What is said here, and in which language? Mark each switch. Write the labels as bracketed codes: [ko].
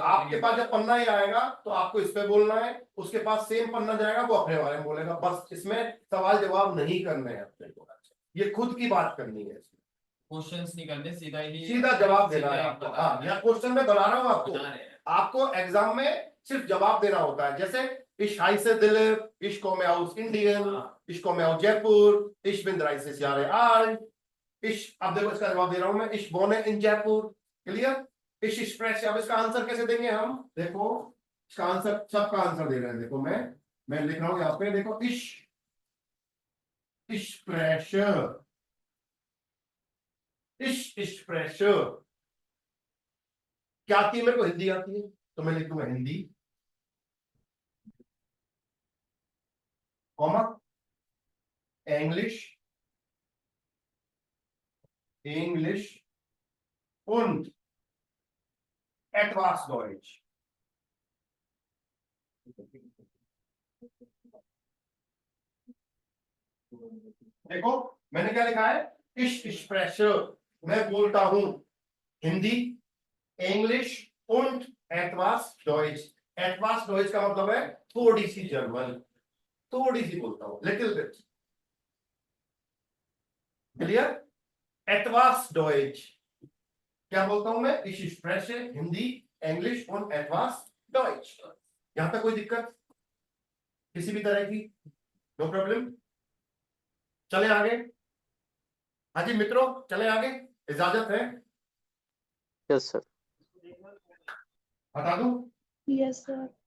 [hi] आपके पास जब पन्ना ही आएगा तो आपको इस पे बोलना है, उसके पास सेम पन्ना जाएगा वो अपने बारे में बोलेगा, बस इसमें सवाल जवाब नहीं करने हैं अपने को, ये खुद की बात करनी है, क्वेश्चंस नहीं करने, सीधा जवाब देना है आपको। हाँ, या क्वेश्चन में बना रहा हूँ आपको, आपको एग्जाम में सिर्फ जवाब देना होता है। [de] जैसे इश heiße Dilip, ich komme aus Indien, ich komme aus Jaipur, ich bin 30 Jahre alt, ich, [hi] अब देखो इसका जवाब दे रहा हूं मैं, [de] ich wohne in Jaipur, क्लियर। ich spreche, [hi] अब इसका आंसर कैसे देंगे हम, देखो इसका आंसर, सबका आंसर दे रहे हैं, देखो मैं लिख रहा हूं यहाँ पे, देखो ich spreche, ich spreche, क्या आती है मेरे को, हिंदी आती है, तो मैं लिख दूंगा Hindi, comma [de] Englisch und etwas Deutsch। [hi] देखो मैंने क्या लिखा है, [de] ich spreche, [hi] मैं बोलता हूं Hindi, English [de] und etwas Deutsch, [hi] etwas Deutsch का मतलब है थोड़ी सी जर्मन, थोड़ी सी बोलता हूं, little bit, clear. [de] etwas Deutsch [hi] क्या बोलता हूं मैं, [de] ich spreche [hi] Hindi, English und etwas Deutsch। यहां तक कोई दिक्कत किसी भी तरह की, [en] No problem. [hi] चले आगे, हाँ जी मित्रों चले आगे, इजाजत है, [en] Yes sir. [hi] बता दूं। [en] Yes sir.